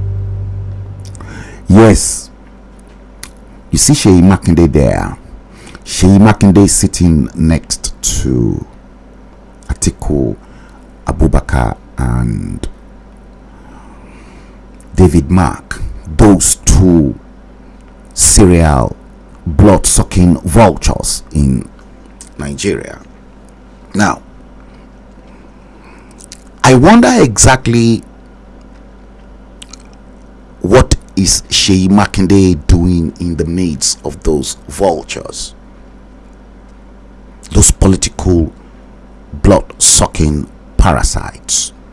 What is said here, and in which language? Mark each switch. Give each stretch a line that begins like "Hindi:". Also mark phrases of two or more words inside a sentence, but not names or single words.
English: Yes, you see Seyi Makinde there. Sheyi Makinde sitting next to Atiku Abubakar and David Mark, those two serial blood-sucking vultures in Nigeria. Now, I wonder exactly what is Sheyi Makinde doing in the midst of those vultures, those political blood-sucking parasites.